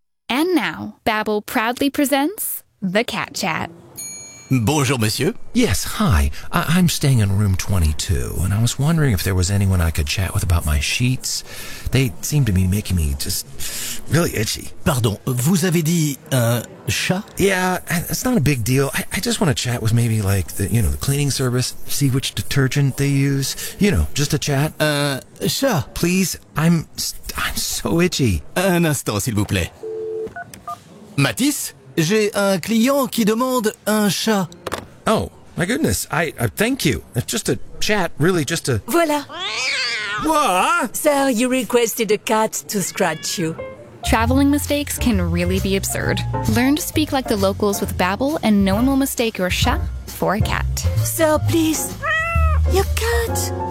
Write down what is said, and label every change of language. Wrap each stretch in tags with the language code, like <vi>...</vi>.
<en>And now, Babbel proudly presents The Cat Chat.</en> <fr>Bonjour, monsieur.</fr> <en>Yes, hi. I'm staying in room 22, and I was wondering if there was anyone I could chat with about my sheets. They seem to be making me just really itchy.</en> <fr>Pardon, vous avez dit un chat?</fr> <en>Yeah, it's not a big deal. I just want to chat with maybe, like, the cleaning service, see which detergent they use. You know, just a chat. Chat. Please, I'm so itchy.</en> <fr>Un instant, s'il vous plaît. Matisse, j'ai un client qui demande un chat.</fr> <en>Oh, my goodness. I thank you. It's just a chat, really, just a...</en> <fr>Voilà.</fr> <en>What? Sir, you requested a cat to scratch you. Traveling mistakes can really be absurd. Learn to speak like the locals with Babbel, and no one will mistake your chat for a cat. Sir, please. Your cat.</en>